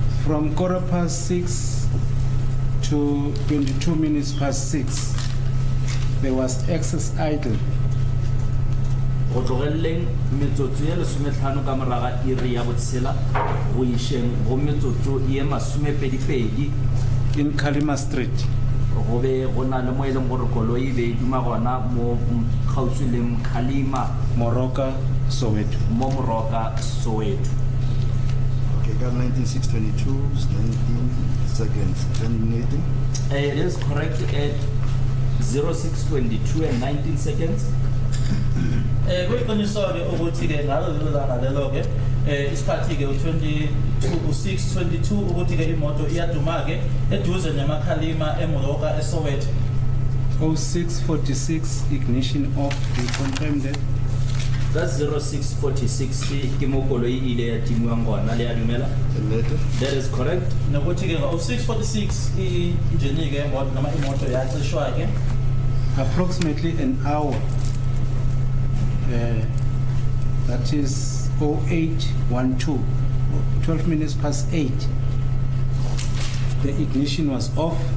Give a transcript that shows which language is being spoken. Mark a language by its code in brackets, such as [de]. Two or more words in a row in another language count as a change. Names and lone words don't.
[en] From 6:15 to 22 minutes past 6, there was excess idle. [nso] Go tlogelleng metsotso e lesometlhano ka moraga iri ya botsela go išeng go metsotso e masomepedipedi [en] in Kalima Street. [nso] go be go na le mo e leng gore koloi e be e duma gona mo kgauswi le Mkhalima [en] Moroka, Soweto. [nso] mo Moroka, Soweto. [en] Okay, got 19:6:22, 19 seconds, terminating. It is correct at 06:22 and 19 seconds. [zu] Kuyiqiniswa-ke ukuthi-ke ngalo lelo langa lelo-ke isikhathi-ke u-6:22 ukuthi-ke imoto iyaduma-ke eduze nemakhalima eMoroka eSoweto. [en] 06:46 ignition off. We confirmed that. [nso] That's 06:46 ke mo koloi e ile ya timwang gona le ya dumela. [en] That is correct. [zu] Nokuthi-ke ngo-6:46 injini-ke yemoto noma imoto yacishwa-ke. [en] Approximately an hour. That is 08:12, 12 minutes past 8. The ignition was off.